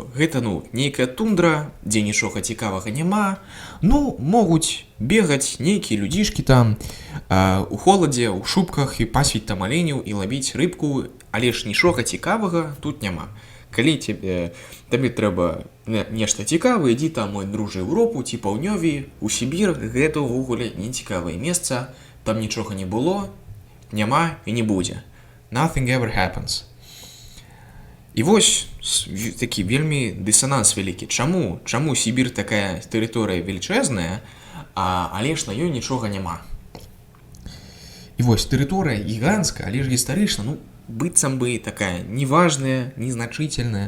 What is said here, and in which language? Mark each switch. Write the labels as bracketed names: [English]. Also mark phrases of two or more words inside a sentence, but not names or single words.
[Belarusian] Гэта, нейкая тундра, дзе нічога цікавага няма, могуць бегаць нейкія людзішкі там у холадзе, у шубках і пасвіць там аленяў і лавіць рыбку, але ж нічога цікавага тут няма. Калі табе трэба нешта цікавае, ідзі там, мой дружа, Еўропу ці паўднёвей, у Сібір гэта ўвогуле не цікавае месца, там нічога не было, няма і не будзе. [English] Nothing ever happens. [Belarusian] І вось такі вельмі дысананс вялікі. Чаму Сібір такая тэрыторыя велічэзная, але ж на ёй нічога няма? І вось тэрыторыя гіганцкая, але ж гістарычна, быццам бы такая неважная, незначительная.